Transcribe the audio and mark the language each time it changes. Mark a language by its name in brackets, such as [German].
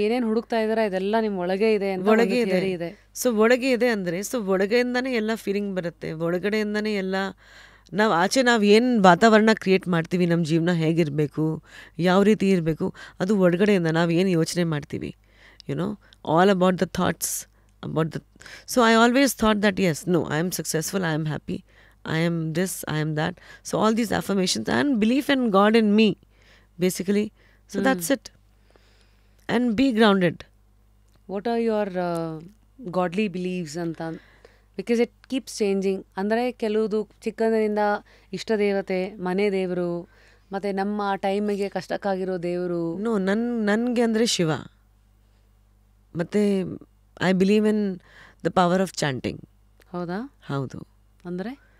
[Kannada] ಏನೇನು ಹುಡುಕ್ತಾ ಇದ್ದೀರಾ ಇದೆಲ್ಲ ನಿಮ್ಮ ಒಳಗೆ ಇದೆ, ಒಳಗೆ ಇದೆ. ಸೊ ಒಳಗೆ ಇದೆ ಅಂದರೆ, ಸೊ ಒಳಗೆಯಿಂದನೇ ಎಲ್ಲ ಫೀಲಿಂಗ್ ಬರುತ್ತೆ, ಒಳಗಡೆಯಿಂದನೇ ಎಲ್ಲ. ನಾವು ಏನು ವಾತಾವರಣ ಕ್ರಿಯೇಟ್ ಮಾಡ್ತೀವಿ, ನಮ್ಮ ಜೀವನ ಹೇಗಿರಬೇಕು, ಯಾವ ರೀತಿ ಇರಬೇಕು, ಅದು ಒಳಗಡೆಯಿಂದ ನಾವು ಏನು ಯೋಚನೆ ಮಾಡ್ತೀವಿ. [English] All about the thoughts, about the. So I always thought that yes, no, I am successful, I am happy, I am this, I am that. So all these affirmations and belief in God in me, basically. So that's it. And be grounded. What are your godly beliefs anta? Because it keeps changing. [Kannada] ಅಂದರೆ ಕೆಲವುದು ಚಿಕ್ಕಂದಿನಿಂದ ಇಷ್ಟ ದೇವತೆ, ಮನೆ ದೇವರು, ಮತ್ತು ನಮ್ಮ ಟೈಮಿಗೆ ಕಷ್ಟಕ್ಕಾಗಿರೋ ದೇವರು. ನನಗೆ ಅಂದರೆ ಶಿವ. ಮತ್ತು [English] I believe in the power of chanting. [Kannada] ಹೌದಾ? ಹೌದು. ಅಂದರೆ